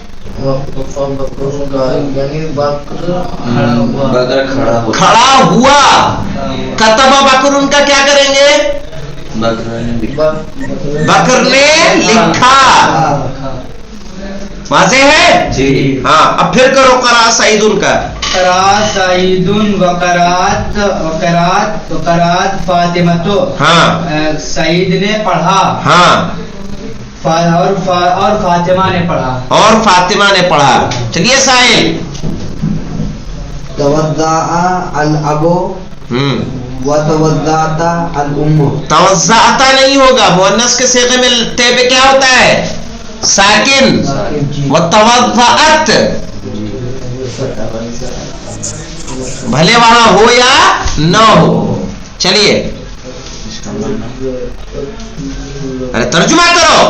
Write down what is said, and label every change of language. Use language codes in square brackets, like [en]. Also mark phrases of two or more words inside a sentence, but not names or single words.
[ur] کھڑا ہوا. [ar] كتب بكرٌ [ur] کا کیا کریں گے? بکر نے لکھا. واضح ہے جی؟ ہاں، اب پھر کرو [ar] قرأت سعيدٌ [ur] کا. [ar] قرأت سعيدٌ و قرأت فاطمةُ. [ur] ہاں سعید نے پڑھا, ہاں, اور فاطمہ نے پڑھا, اور فاطمہ نے پڑھا۔ چلیے ساحل. [ar] توضأ الأبُ و توضأت الأمُّ. [ur] توضأتَ نہیں ہوگا، مؤنث کے صیغے میں تے پے کیا ہوتا ہے? ساکن. [ar] و توضأت, [ur] بھلے وہاں ہو یا نہ ہو. چلیے، ارے ترجمہ کرو.